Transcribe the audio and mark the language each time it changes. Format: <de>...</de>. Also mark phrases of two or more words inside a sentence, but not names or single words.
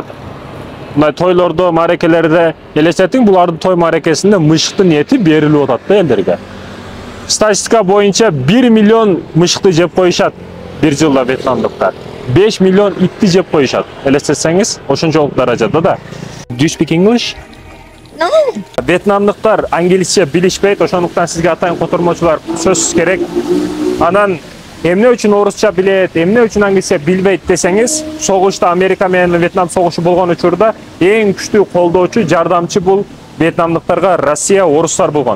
<ky>Мына тойлордо, марекелерде элестетиң, булардын той марекесинде мышыктын эти берилип атат да элдерге. Статистика боюнча 1 миллион мышыкты жеп коюшат бир жылда вьетнамдыктар. 5 миллион итти жеп коюшат. Элестетсеңиз, ошончолук даражада да.</ky> <en>Do you speak English? No.</en> <ky>Вьетнамдыктар англисче билишпейт, ошондуктан сизге атайын котормочулар сөзсүз керек. Анан эмне үчүн орусча билет, эмне үчүн англисче билбейт десеңиз, согушта Америка менен Вьетнам согушу болгон учурда эң күчтүү колдоочу, жардамчы бул вьетнамдыктарга Россия, орустар болгон.</ky>